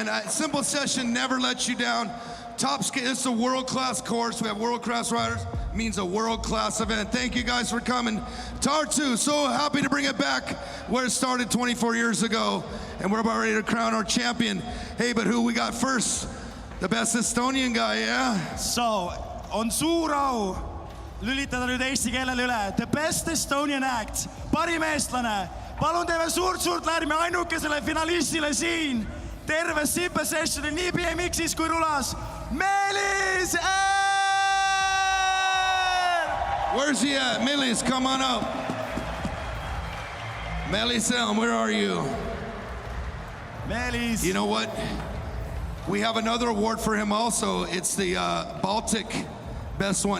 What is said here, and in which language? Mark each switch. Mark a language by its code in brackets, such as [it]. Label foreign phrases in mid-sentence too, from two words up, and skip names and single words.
[en] Simple Session never lets you down. Top skate, this is a world-class course. We have world-class riders. It means a world-class event. Thank you guys for coming. Tartu, so happy to bring it back where it started 24 years ago. And we're about ready to crown our champion. Hey, but who we got first? The best Estonian guy, yeah? So, [et] on suur au lülitada nüüd eesti keelele üle. [en] The best Estonian act, [et] parim eestlane. Palun teeme suurt lärmi ainukesele finalistile siin. Terve Simple Sessioni nii BMX-is kui rulas. Meelis Eer! [en] Where's he at? Meelis, come on up. Meelis Elm, where are you? Melis. You know what? We have another award for him also. It's the Baltic best one.